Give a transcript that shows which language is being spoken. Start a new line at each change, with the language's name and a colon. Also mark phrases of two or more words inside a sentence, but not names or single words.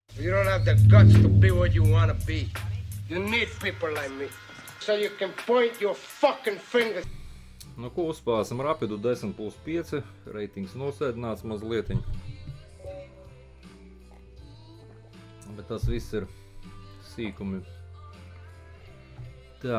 English: You don't have the guts to be what you want to be. You need people like me. So you can point your fucking fingers.
Latvian: Nu ko, uzspēsim rapidu 10+5, reitings nosēdināts mazlietiņ. Bet tas viss ir sīkumi. Tā.